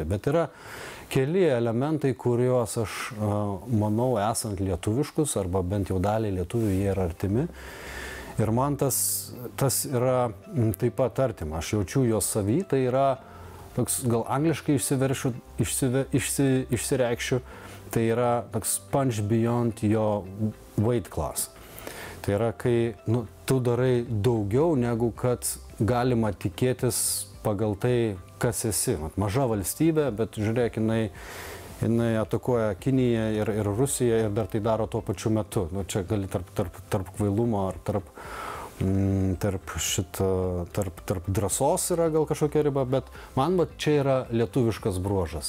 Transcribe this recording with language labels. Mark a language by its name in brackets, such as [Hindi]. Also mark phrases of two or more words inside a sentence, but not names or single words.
[Lithuanian] Bet yra keli elementai, kuriuos aš manau esant lietuviškus, arba bent jau daliai lietuvių jie yra artimi. Ir man tas yra taip pat artima, aš jaučiu jos savy, tai yra toks, gal angliškai išsireikšiu, tai yra toks [English] punch beyond your weight class. [Lithuanian] Tai yra, kai tu darai daugiau, negu kad galima tikėtis pagal tai, kas esi. Maža valstybė, bet žiūrėk, jinai atakuoja Kiniją ir Rusiją ir dar tai daro tuo pačiu metu. Čia gali tarp kvailumo ar tarp drąsos yra gal kažkokia riba, bet man čia yra lietuviškas bruožas.